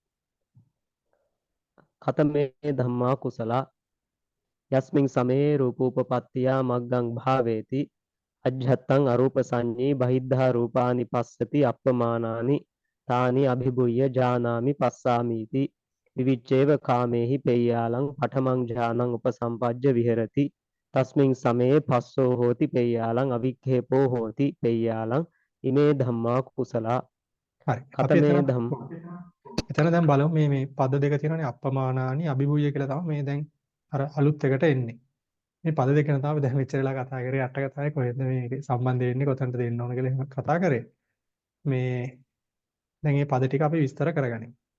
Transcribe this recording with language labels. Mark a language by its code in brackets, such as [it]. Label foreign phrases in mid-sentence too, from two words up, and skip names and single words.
[pi] කතමේ ධම්මා කුසලා යස්මින් සමයේ රූපෝපපත්තියා මග්ගං භාවේති අජ්ජත්තං අරූප සංඤී බහිද්ධා රූපානි පස්සති අප්පමානානි තානි අභිභුය්‍ය ජානාමි පස්සාමීති විවිච්ඡේව කාමේහි පෙය්‍යාලං පඨමං ඥානං උපසම්පජ්ජ විහෙරති තස්මින් සමයේ පස්සෝ හෝති පෙය්‍යාලං අවික්ඛේපෝ හෝති පෙය්‍යාලං ඉමේ ධම්මා කුසලා [si] හරි. අපි කතමේ එතන ධම් එතන දැන් බලමු මේ පද දෙක තියෙනවානේ [pi] අපමානානි අභිභූය [si] කියලා තමයි මේ දැන් අර අලුත් එකට එන්නේ. මේ පද දෙක ගැන තමයි දැන් මෙච්චර වෙලා කතා කරේ අට කතාවේ කොහෙද මේක සම්බන්ධ වෙන්නේ කොතනද දෙන්න ඕන කියලා එහෙම කතා කරේ. මේ දැන් මේ පද ටික අපි විස්තර කරගනිමු.